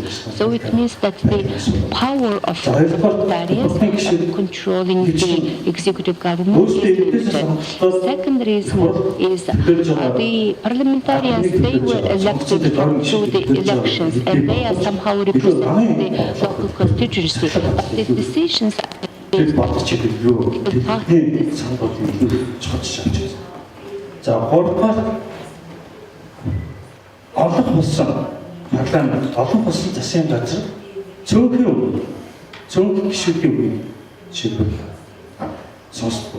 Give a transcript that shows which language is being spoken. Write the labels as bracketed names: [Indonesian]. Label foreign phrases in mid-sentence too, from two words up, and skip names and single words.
[English] So it means that the power of parliamentarians controlling the executive government is limited. Second reason is the parliamentarians, they were elected through the elections and they are somehow representing the local constituency, but the decisions [Mongolian] За гуравдугаар олон болсон парламент, олон болсон засгийн газар цөөнх гишүүдийн үгийг жишээлбэл сонсдог.